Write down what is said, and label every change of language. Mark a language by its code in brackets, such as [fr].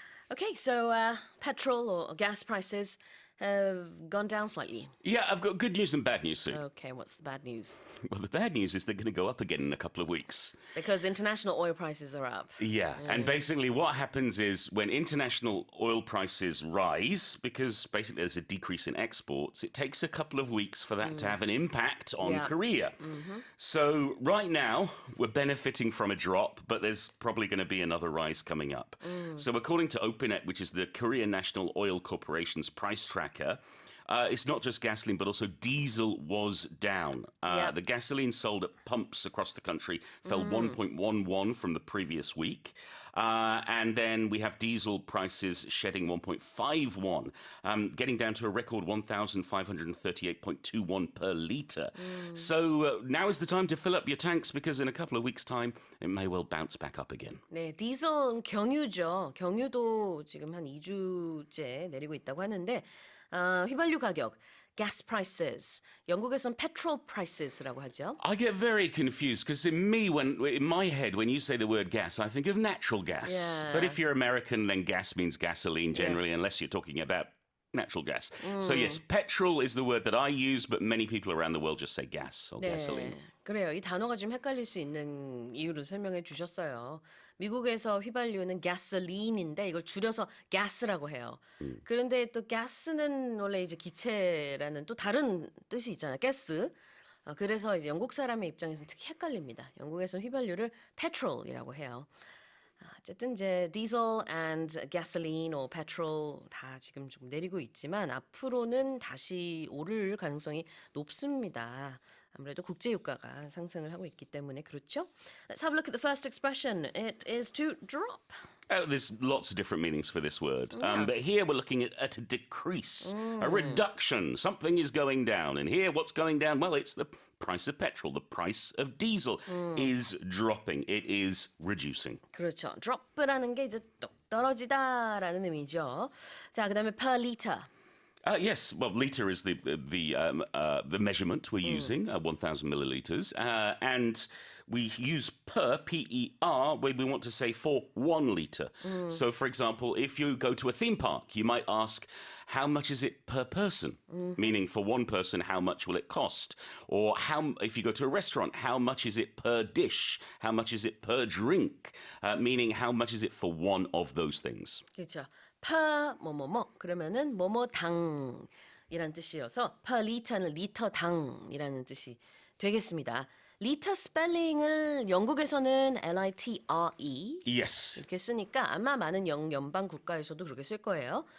[en] Okay, so petrol or gas prices have gone down slightly. Yeah, I've got good news and bad news, Sue. Okay, what's the bad news? Well, the bad news is they're going to go up again in a couple of weeks. Because international oil prices are up. Yeah, and basically what happens is when international oil prices rise, because basically there's a decrease in exports, it takes a couple of weeks for that to have an impact on Korea. So right now, we're benefiting from a drop, but there's probably going to be another rise coming up. So according to OPINET, which is the Korea National Oil Corporation's price tracker, It's not just gasoline, but also diesel was down. Yep. The gasoline sold at pumps across the country fell 1.11 from the previous week. And then we have diesel prices shedding 1.51, getting down to a record 1,538.21 per litre. So now is the time to fill up your tanks because in a couple of weeks' time, it may well bounce back up again. [ko] 네, 디젤은 경유죠. 경유도 지금 한 2주째 내리고 있다고 하는데 휘발유 가격, gas prices, 영국에선 petrol prices 라고 하죠. [en] I get very confused because in my head, when you say the word gas, I think of natural gas. Yeah. But if you're American, then gas means gasoline generally, Yes. unless you're talking about natural gas. So yes, petrol is the word that I use, but many people around the world just say gas or gasoline. [ko] 그래요. 이 단어가 좀 헷갈릴 수 있는 이유를 설명해 주셨어요. 미국에서 휘발유는 gasoline인데 이걸 줄여서 gas라고 해요. 그런데 또 gas는 원래 이제 기체라는 또 다른 뜻이 있잖아요. [en] gas. [ko] 그래서 이제 영국 사람의 입장에서는 특히 헷갈립니다. 영국에서는 휘발유를 petrol이라고 해요. 어쨌든 이제 diesel and gasoline or petrol 다 지금 좀 내리고 있지만 앞으로는 다시 오를 가능성이 높습니다. 아무래도 국제 유가가 상승을 하고 있기 때문에 그렇죠. [en] Let's have a look at the first expression. It is to drop. There's lots of different meanings for this word. But here we're looking at a decrease, a reduction. Something is going down. And here what's going down? Well, it's the price of petrol. The price of diesel is dropping. It is reducing. [ko] 그렇죠. drop라는 게 이제 뚝 떨어지다라는 의미죠. 자, 그다음에 per liter. [en] Yes, well, litre is the measurement we're using, 1,000 milliliters, and we use per, P-E-R, where we want to say for 1 litre. So, for example, if you go to a theme park, you might ask, how much is it per person? Meaning for one person, how much will it cost? Or if you go to a restaurant, how much is it per dish? How much is it per drink? Meaning how much is it for one of those things? [ko] 그렇죠. per 뭐뭐뭐 그러면은 뭐뭐당이란 뜻이어서 per liter는 리터당이라는 뜻이 되겠습니다. 리터 스펠링을 영국에서는 L-I-T-R-E [en] Yes. [ko] 이렇게 쓰니까 아마 많은 연방 국가에서도 그렇게 쓸 거예요.